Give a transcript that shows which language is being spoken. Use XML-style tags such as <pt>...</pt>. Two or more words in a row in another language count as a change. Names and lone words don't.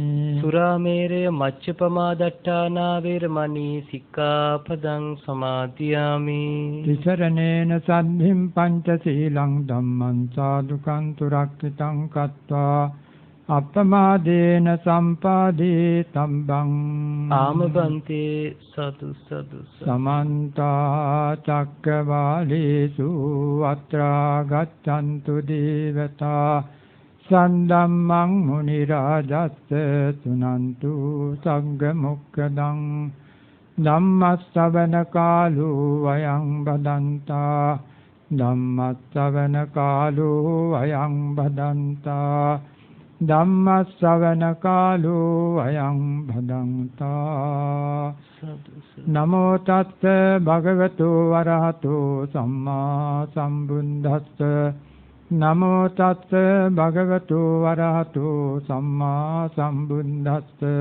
<pi>සුරාමේරය මච්ඡපමා දට්ඨානා වේරමණී සික්ඛාපදං සමාදියාමි. තිසරණේන සද්ධින් පංචශීලං ධම්මං සාදුකං තුරක්ඛිතං කତ୍වා අප්පමාදේන සම්පාදේ තම්බං. ආමබන්තේ සතු සතු. සමන්ත චක්කවාලේසු අත්‍රා ගච්ඡන්තු දේවතා සන්දම්මං මුනි රාජස්ස සුනන්තු සංඝ මොක්ඛදං. ධම්මස්සවන කාලෝ අයං බදන්තා. ධම්මස්සවන කාලෝ අයං බදන්තා. ධම්මස්සවන කාලෝ අයං භදන්තා. නමෝ තස්ස භගවතු වරහතෝ සම්මා සම්බුද්දස්ස. නමෝ තස්ස භගවතු වරහතෝ සම්මා සම්බුද්දස්ස.</pi>